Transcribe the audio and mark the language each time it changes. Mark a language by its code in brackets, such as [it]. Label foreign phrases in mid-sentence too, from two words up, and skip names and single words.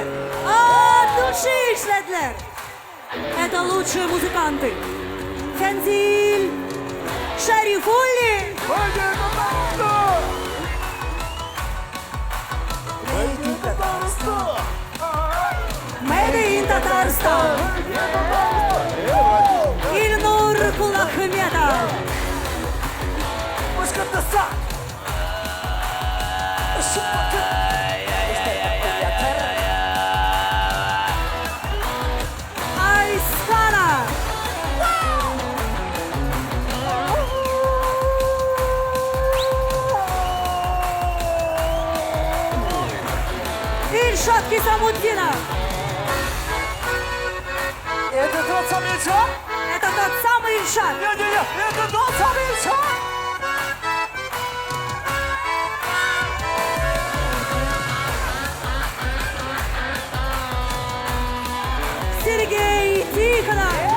[ru] От души işlediler. Это лучшие музыканты. Фензиль Шарифулли. [en] Made in Tatarstan. [ru] İlnur Kulahmetov. Башкортостан! Ayskana. Ильшат Кисамуддинов. Это тот самый Ильшат? Это тот самый Ильшат. Не-не-не, это тот самый Ильшат! Сергей Тихонов.